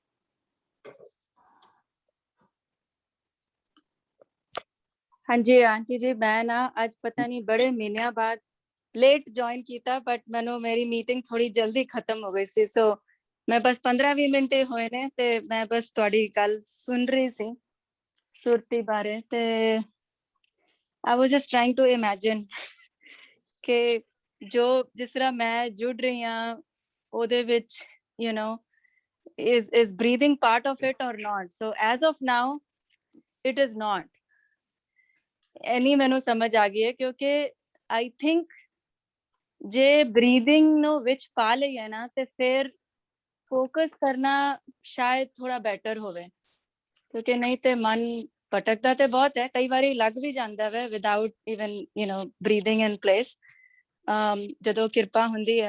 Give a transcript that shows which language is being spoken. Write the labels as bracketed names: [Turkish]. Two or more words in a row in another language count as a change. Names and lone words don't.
[Punjabi] ਹਾਂਜੀ ਆਂਟੀ ਜੀ, ਮੈਂ ਨਾ ਅੱਜ ਪਤਾ ਨਹੀਂ ਬੜੇ ਮਹੀਨਿਆਂ ਬਾਅਦ ਲੇਟ ਜੁਆਇਨ ਕੀਤਾ, ਬਟ ਮੈਨੂੰ ਮੇਰੀ ਮੀਟਿੰਗ ਥੋੜੀ ਜਲਦੀ ਖਤਮ ਹੋ ਗਈ ਸੀ, ਸੋ ਮੈਂ ਬਸ 15-20 ਮਿੰਟ ਹੋਏ ਨੇ, ਤੇ ਮੈਂ ਬਸ ਤੁਹਾਡੀ ਗੱਲ ਸੁਣ ਰਹੀ ਸੀ ਸੁਰਤੀ ਬਾਰੇ। ਤੇ [English] I was just trying to imagine [Punjabi] ਕਿ ਜੋ ਜਿਸ ਤਰ੍ਹਾਂ ਮੈਂ ਜੁੜ ਰਹੀ ਹਾਂ ਉਹਦੇ ਵਿੱਚ, [English] you know, is breathing part of it or not? So as of now it is not. [Punjabi] ਐਨੀ ਮੈਨੂੰ ਸਮਝ ਆ ਗਈ ਹੈ, ਕਿਉਂਕਿ [English] I think [Punjabi] ਜੇ ਬਰੀਦਿੰਗ ਨੂੰ ਵਿੱਚ ਪਾ ਲਈਏ ਨਾ, ਤੇ ਫਿਰ ਫੋਕਸ ਕਰਨਾ ਸ਼ਾਇਦ ਥੋੜਾ ਬੈਟਰ ਹੋਵੇ, ਕਿਉਂਕਿ ਨਹੀਂ ਤੇ ਮਨ ਭਟਕਦਾ ਤੇ ਬਹੁਤ ਹੈ, ਕਈ ਵਾਰੀ ਲੱਗ ਵੀ ਜਾਂਦਾ ਵੇ [English] without even you know breathing in place, [Punjabi] ਜਦੋਂ ਕਿਰਪਾ ਹੁੰਦੀ ਹੈ।